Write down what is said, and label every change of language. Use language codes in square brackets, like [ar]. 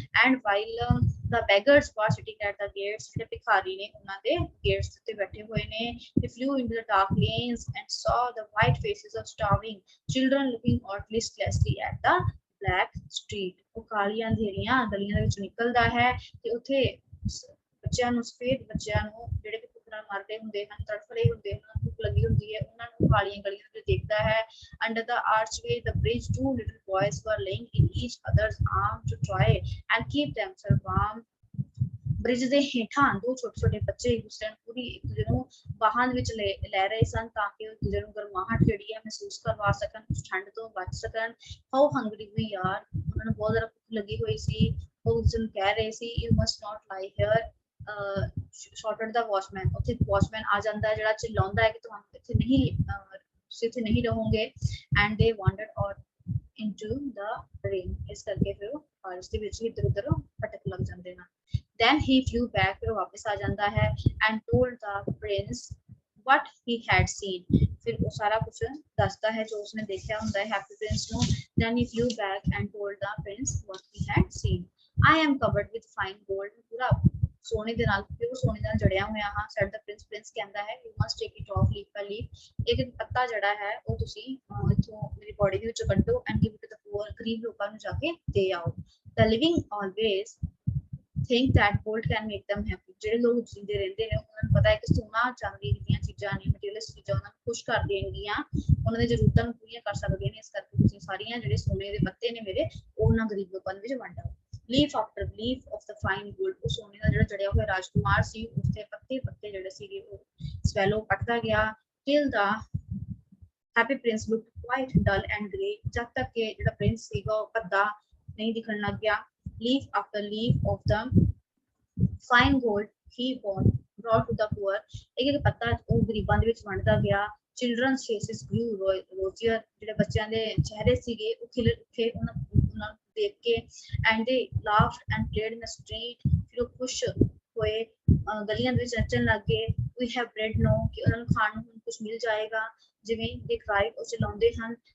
[en] and while the beggars were sitting at the gates [pa] ਜਿਹੜੇ ਭਿਖਾਰੀ ਨੇ ਉਹਨਾਂ ਦੇ ਗੇਟਸ ਉੱਤੇ ਬੈਠੇ ਹੋਏ ਨੇ [en] they flew into the dark lanes and saw the white faces of starving children looking out listlessly at the black street [pa] ਉਹ ਕਾਲੀਆਂ ਅੰਧੇਰੀਆਂ ਗਲੀਆਂ ਦੇ ਵਿੱਚ ਨਿਕਲਦਾ ਹੈ ਤੇ ਉੱਥੇ ਬੱਚਿਆਂ ਨੂੰ ਸਫੇਦ ਬੱਚਿਆਂ ਨੂੰ ਜਿਹੜੇ ਨਾਲ ਮਰ ਰਹੇ ਹੁੰਦੇ ਹਨ, ਤੜਫ ਰਹੇ ਹੁੰਦੇ ਹਨ, ਭੁੱਖ ਲੱਗੀ ਹੁੰਦੀ ਹੈ, ਉਹਨਾਂ ਨੂੰ ਕਾਲੀਆਂ ਗਲੀਆਂ ਵਿੱਚ ਦੇਖਦਾ ਹੈ। [en] Under the archway, the bridge, two little boys were laying in each other's arms to try and keep themselves warm. [pa] Bridge ਦੇ ਹੇਠਾਂ ਦੋ ਛੋਟੇ ਛੋਟੇ ਬੱਚੇ ਇੱਕ ਦੂਸਰੇ ਨੂੰ ਪੂਰੀ ਇੱਕ ਦੂਜੇ ਨੂੰ ਬਾਹਾਂ ਦੇ ਵਿੱਚ ਲੈ ਰਹੇ ਸਨ ਤਾਂ ਕਿ ਉਹ ਦੂਜੇ ਨੂੰ ਗਰਮਾਹਟ ਜਿਹੜੀ ਹੈ ਮਹਿਸੂਸ ਕਰਵਾ ਸਕਣ, ਠੰਡ ਤੋਂ ਬਚ ਸਕਣ। [en] how Hungary we R, [pa] ਉਹਨਾਂ ਨੂੰ ਬਹੁਤ ਜ਼ਿਆਦਾ ਭੁੱਖ ਲੱਗੀ ਹੋਈ ਸੀ। ਉਹ ਉਸ ਨੂੰ ਕਹਿ ਰਹੇ ਸੀ [en] you must ਨਾਟ ਲਾਈ hair ਸ਼ਾਟਡ ਦਾ watchman, [pa] ਉੱਥੇ ਵਾਚਮੈਨ ਆ ਜਾਂਦਾ ਹੈ ਜਿਹੜਾ ਚਿਲਾਉਂਦਾ ਹੈ ਕਿ ਤੁਹਾਨੂੰ ਇੱਥੇ ਨਹੀਂ ਤੁਸੀਂ ਇੱਥੇ ਨਹੀਂ ਰਹੋਗੇ। [en] and ਦੇ ਵਾਂਡਰਡ out into ਦਾ rain, [pa] ਇਸ ਕਰਕੇ ਫਿਰ ਉਹ ਬਾਰਿਸ਼ ਦੇ ਵਿੱਚ ਇੱਧਰ ਉੱਧਰ ਭਟਕ ਲੱਗ ਜਾਂਦੇ ਹਨ। [en] Then he flew back, [hi] फिर वापस आ जाता है [en] and told the prince what he had seen, [hi] फिर वो सारा कुछ दसता है जो उसने देखा होता है हैप्पी प्रिंस ਨੂੰ। [en] Then he flew back and told the prince what he had seen. I am covered with fine gold, [pa] पूरा ਸੋਨੇ ਦੇ ਨਾਲ ਪਿਓ ਸੋਨੇ ਨਾਲ ਜੜਿਆ ਹੋਇਆ ਹਾਂ। [en] said the prince, [pa] ਪ੍ਰਿੰਸ ਕਹਿੰਦਾ ਹੈ [en] you must take it off leaf by leaf, [pa] ਇੱਕ ਪੱਤਾ ਜਿਹੜਾ ਹੈ ਉਹ ਤੁਸੀਂ ਇਥੋਂ ਮੇਰੀ ਬੋਡੀ ਦੇ ਵਿੱਚੋਂ ਕੱਢੋ [en] and give it to the poor, [pa] ਗਰੀਬ ਲੋਕਾਂ ਨੂੰ ਜਾ ਕੇ ਦੇ ਆਓ। [en] The living always think that gold can make them happy, [pa] ਜਿਹੜੇ ਲੋਕ ਜਿੰਦੇ ਰਹਿੰਦੇ ਨੇ ਉਹਨਾਂ ਨੂੰ ਪਤਾ ਹੈ ਕਿ ਸੋਨਾ ਚਾਂਦੀ ਦੀਆਂ ਚੀਜ਼ਾਂ ਨੇ, ਮਟੀਰੀਅਲਸ ਚੀਜ਼ਾਂ ਉਹਨਾਂ ਨੂੰ ਖੁਸ਼ ਕਰ ਦੇਣਗੀਆਂ, ਉਹਨਾਂ ਦੀ ਜ਼ਰੂਰਤਾਂ ਨੂੰ ਪੂਰੀਆਂ ਕਰ ਸਕਦੀਆਂ ਨੇ। ਇਸ ਕਰਕੇ ਤੁਸੀਂ ਸਾਰੀਆਂ ਜਿਹੜੇ ਸੋਨੇ ਦੇ ਪੱਤੇ ਨੇ ਮੇਰੇ ਉਹਨਾਂ ਗਰੀਬ ਲੋਕਾਂ ਦੇ ਵਿੱਚ ਵੰਡਾਓ। [en] leaf after leaf of the fine gold, [pa] ਉਹ ਸੋਨੇ ਦਾ ਜਿਹੜਾ ਜੜਿਆ ਹੋਇਆ ਰਾਜਕੁਮਾਰ ਸੀ ਉਸਦੇ ਪੱਤੇ ਪੱਤੇ ਜਿਹੜੇ ਸੀਗੇ ਉਹ ਸਵੈਲੋ ਕੱਟਦਾ ਗਿਆ। [en] till the happy prince looked quite dull and grey, [pa] ਜਦ ਤੱਕ ਕਿ ਜਿਹੜਾ ਪ੍ਰਿੰਸ ਸੀਗਾ ਉਹ ਭੱਦਾ ਨਹੀਂ ਦਿਖਣ ਲੱਗ ਗਿਆ। [en] leaf after leaf of the fine gold he brought to the poor, [pa] ਇੱਕ ਇੱਕ ਪੱਤਾ ਉਹ ਗਰੀਬਾਂ ਦੇ ਵਿੱਚ ਵੰਡਦਾ ਗਿਆ। [en] children's faces grew rosier, [pa] ਜਿਹੜੇ ਬੱਚਿਆਂ ਦੇ ਚਿਹਰੇ ਸੀਗੇ ਉਹ ਖਿਲ ਉੱਠੇ ਉਹਨਾਂ ਨੂੰ ਦੇਖ ਕੇ। [en] and they laughed and played in the street, [pa] ਫਿਰ ਉਹ ਖੁਸ਼ ਹੋਏ ਗਲੀਆਂ ਦੇ ਵਿੱਚ ਨੱਚਣ ਲੱਗ ਗਏ। [en] we have bread now, [pa] ਕਿ ਉਹਨਾਂ ਨੂੰ ਖਾਣ ਨੂੰ ਕੁਝ ਮਿਲ ਜਾਏਗਾ। ਜਿਵੇਂ [en] they cried, [pa] ਉਹ ਚਲਾਉਂਦੇ ਹਨ।